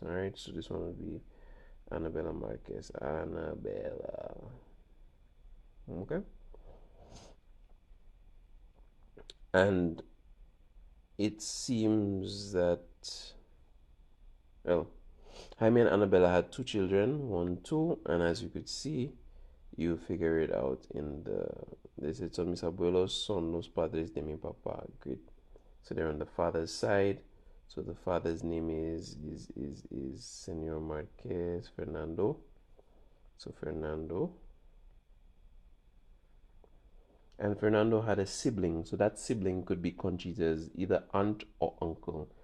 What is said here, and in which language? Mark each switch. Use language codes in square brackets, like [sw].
[en] All right, so this one would be Annabella Marquez. Annabella. Okay. And it seems that, well, Jaime and Annabella had 2 children, 1, 2, and as you could see, You figure it out in the. They said [es] son mis abuelos son los padres de mi papá. [en] Great. So they're on the father's side. So the father's name is Senor Marquez Fernando. So Fernando. And Fernando had a sibling. So that sibling could be Conchita's either aunt or uncle.